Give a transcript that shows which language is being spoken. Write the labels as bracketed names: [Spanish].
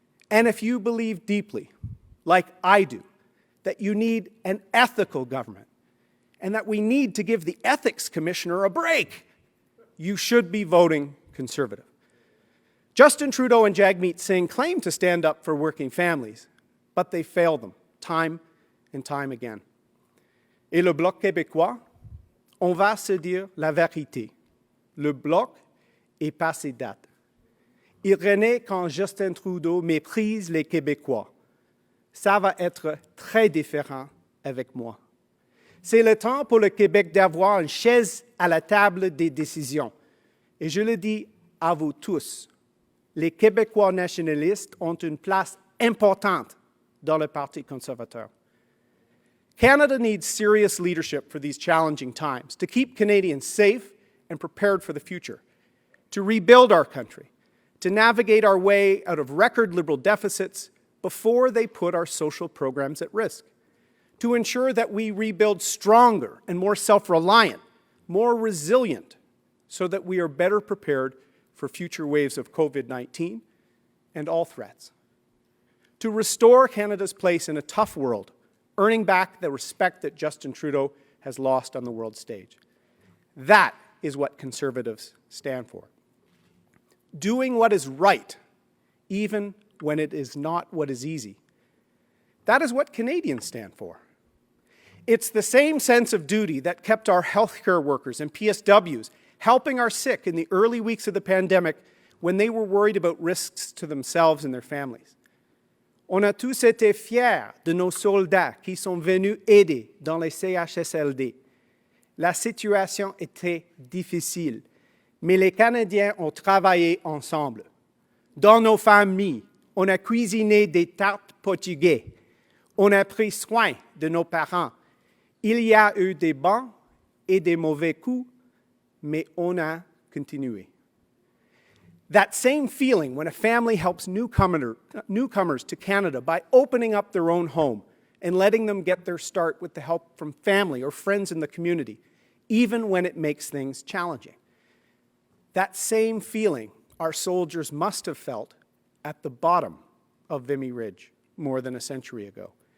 [English] And if you believe deeply, like I do, that you need an ethical government and that we need to give the Ethics Commissioner a break, you should be voting Conservative. Justin Trudeau and Jagmeet Singh claim to stand up for working families, but they fail them time and time again. [French] Et le Bloc québécois, on va se dire la vérité. Le Bloc est passé date. Il renaît quand Justin Trudeau méprise les Québécois. Ça va être très différent avec moi. C'est le temps pour le Québec d'avoir une chaise à la table des décisions. Et je le dis à vous tous, les Québécois nationalistes ont une place importante dans le Parti conservateur. [English] Canada needs serious leadership for these challenging times to keep Canadians safe and prepared for the future, to rebuild our country, to navigate our way out of record Liberal deficits before they put our social programs at risk, to ensure that we rebuild stronger and more self-reliant, more resilient, so that we are better prepared for future waves of COVID-19 and all threats. To restore Canada's place in a tough world, earning back the respect that Justin Trudeau has lost on the world stage. That is what Conservatives stand for. Doing what is right, even when it is not what is easy. That is what Canadians stand for. It's the same sense of duty that kept our healthcare workers and PSWs helping our sick in the early weeks of the pandemic when they were worried about risks to themselves and their families. [French] On a tous été fiers de nos soldats qui sont venus aider dans les CHSLD. La situation était difficile, mais les Canadiens ont travaillé ensemble. Dans nos familles, on a cuisiné des tartes portugais. On a pris soin de nos parents. Il y a eu des bons et des mauvais coups, mais on a continué. [English] That same feeling when a family helps newcomers to Canada by opening up their own home and letting them get their start with the help from family or friends in the community, even when it makes things challenging. That same feeling our soldiers must have felt at the bottom of Vimy Ridge more than a century ago.